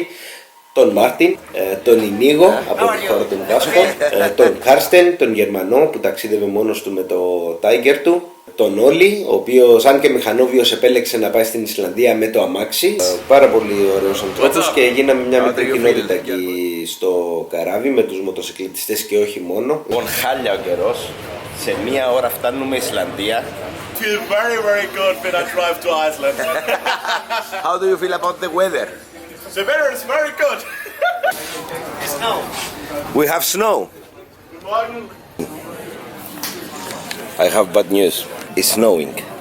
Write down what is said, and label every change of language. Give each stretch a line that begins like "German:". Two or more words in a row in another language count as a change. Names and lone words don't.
Greek: Τον Μάρτιν, τον Ινίγο από τη χώρα των Βάσκων, τον Κάρστεν, τον Γερμανό που ταξίδευε μόνος του με το Tiger του, τον Όλι, ο οποίος αν και μηχανόβιος επέλεξε να πάει στην Ισλανδία με το αμάξι. Πάρα πολύ ωραίος ανθρώπους και γίναμε μια μικρή κοινότητα εκεί στο καράβι με τους μοτοσυκλετιστές και όχι μόνο. Χάλια ο καιρός, σε μία ώρα φτάνουμε Ισλανδία.
English: Feel very, very good when I drive to Iceland. How do you feel about the weather? The weather is very good. Snow. We have snow. Good morning. I have bad news. It's snowing.